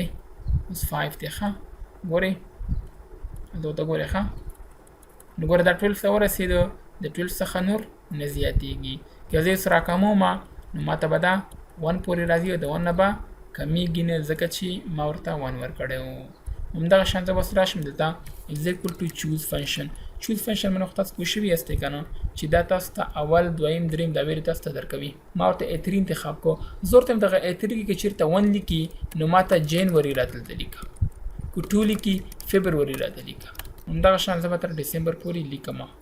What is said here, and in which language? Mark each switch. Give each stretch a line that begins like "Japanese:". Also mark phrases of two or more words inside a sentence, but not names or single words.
Pashto: اوس 5 دی. ښه ګورئ، دا ورته ګورئ. ښه نو ګوره دا 12 ته ورسېدو، د 12 څخه نور نه زیاتېږي. که زه یې اوس راکموم نو ماته به دا 1 پورې راځي او د 1 نه به کمیږي نه ځکه چې ما ورته 1 ورکړی و. همدغه شان زه به اوس راشم دلته از
English: equal to choose function. choose function
Pashto: باندې خو تاسو پوه شوي یاستئ که نه چې دا تاسو ته اول دویم دریم دا ویلې تاسو ته درکوي. ما ورته A3 انتخاب کړو. زه ورته یم دغه A3 کې که چېرته 1 لیکي نو ماته جنوري راته دلته لیکه، که 2 لیکي فبروري راته لیکه. همدغه شان زه به تر ډسمبر پورې لیکم.